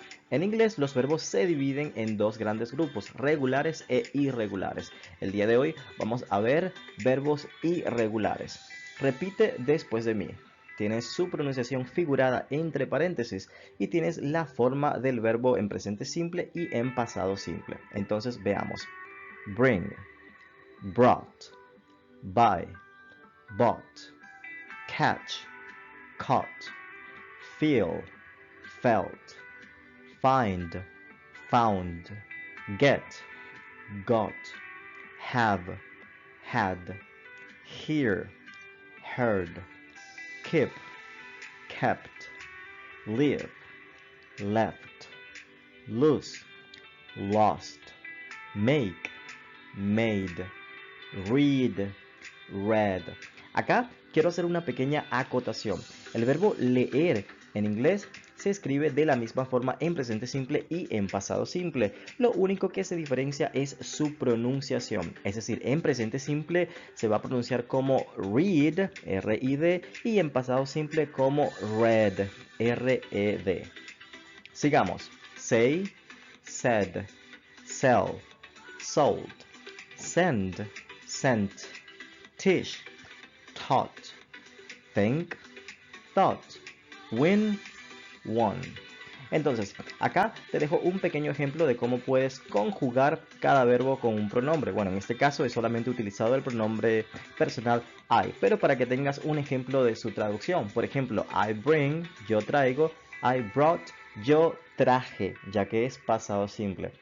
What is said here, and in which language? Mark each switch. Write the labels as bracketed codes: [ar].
[es] En inglés, los verbos se dividen en dos grandes grupos, regulares e irregulares. El día de hoy vamos a ver verbos irregulares. Repite después de mí. Tienes su pronunciación figurada entre paréntesis y tienes la forma del verbo en presente simple y en pasado simple. Entonces veamos. [en] Bring, brought, buy, bought, catch, caught, feel, felt, find, found, get, got, have, had, hear, heard, keep, kept, live, left, lose, lost, make, made, read, read. [es] Acá quiero hacer una pequeña acotación. El verbo leer en inglés se escribe de la misma forma en presente simple y en pasado simple. Lo único que se diferencia es su pronunciación. Es decir, en presente simple se va a pronunciar como read, R-I-D, y en pasado simple como read, R-E-D. Sigamos. [en] Say, said, sell, sold, send, sent, teach, taught, think, thought, win, won. [es] Entonces, acá te dejo un pequeño ejemplo de cómo puedes conjugar cada verbo con un pronombre. Bueno, en este caso he solamente utilizado el pronombre personal I, pero para que tengas un ejemplo de su traducción. Por ejemplo, [en] I bring, [es] yo traigo, [en] I brought, [es] yo traje, ya que es pasado simple.